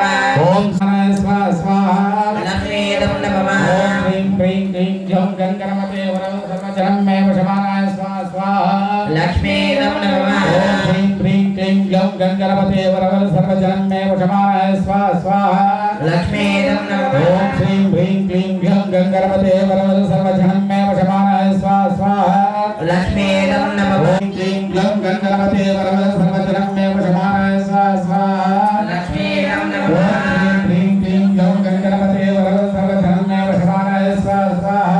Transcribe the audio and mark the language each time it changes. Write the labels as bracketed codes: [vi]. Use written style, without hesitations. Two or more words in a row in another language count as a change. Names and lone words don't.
[sa] ఓం స్వాహా. లక్ష్మీదం నమః. ఓం హ్రీం క్లీం క్లీం గ్లౌం గంగణపతే వరవర సర్వజనం మే వశమానః స్వాహా. లక్ష్మీదం నమః. ఓం హ్రీం క్లీం క్లీం గ్లౌం గంగణపతే వరవర సర్వజనం మే వశమానః స్వాహా. लक्ष्मीदं नमः ओम श्रीं ह्रीं क्लीं ग्लौं गंगणपते वरवरद सर्वजनं मे वशमानाय स्वाहा स्वाहा लक्ष्मीदं नमः ओम क्लीं ग्लौं गंगणपते वरवरद सर्वजनं मे वशमानाय स्वाहा स्वाहा लक्ष्मीदं नमः ओम श्रीं क्लीं ग्लौं गंगणपते वरवरद सर्वजनं मे वशमानाय स्वाहा स्वाहा